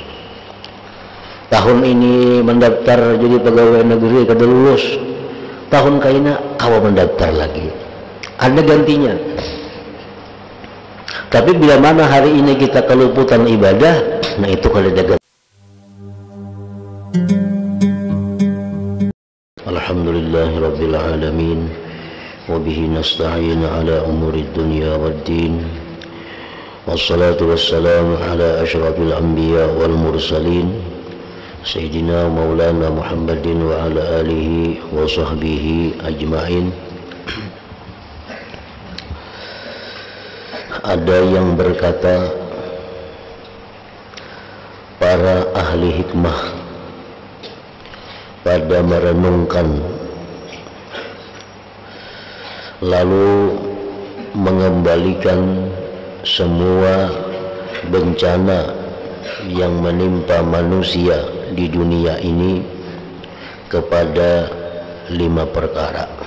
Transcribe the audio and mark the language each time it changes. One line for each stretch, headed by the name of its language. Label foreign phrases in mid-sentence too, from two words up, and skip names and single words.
Banjar: Tahun ini mendaftar jadi pegawai negeri kada lulus, tahun kaina kawa mendaftar lagi, ada gantinya. Tapi bila mana hari ini kita keluputan ibadah, nah itu kada ada.
Arabic: الحمد لله رب العالمين وبه نستعين على أمور الدنيا والدين. والصلاة والسلام على أشرف الأنبياء والمرسلين سيدنا مولانا محمد وعلى آله وصحبه أجمعين.
Indonesian: Ada yang berkata, para ahli hikmah pada merenungkan lalu mengembalikan semua bencana yang menimpa manusia di dunia ini kepada 5 perkara.